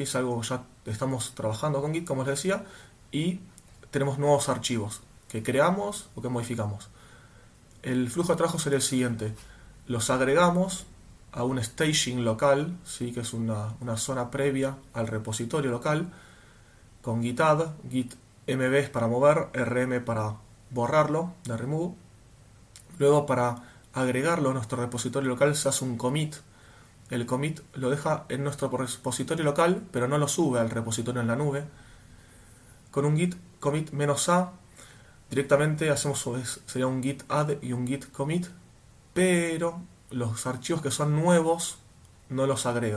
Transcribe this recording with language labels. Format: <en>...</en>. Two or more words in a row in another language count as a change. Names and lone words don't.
<es>Es algo que ya estamos trabajando con Git, como les decía, y tenemos nuevos archivos que creamos o que modificamos. El flujo de trabajo sería el siguiente: los agregamos a un staging local, ¿sí? Que es una zona previa al repositorio local, con git add, git mb es para mover, rm para borrarlo, de remove. Luego, para agregarlo a nuestro repositorio local, se hace un commit. El commit lo deja en nuestro repositorio local, pero no lo sube al repositorio en la nube. Con un git commit -a directamente hacemos, sería un git add y un git commit, pero los archivos que son nuevos no los agrega.</es>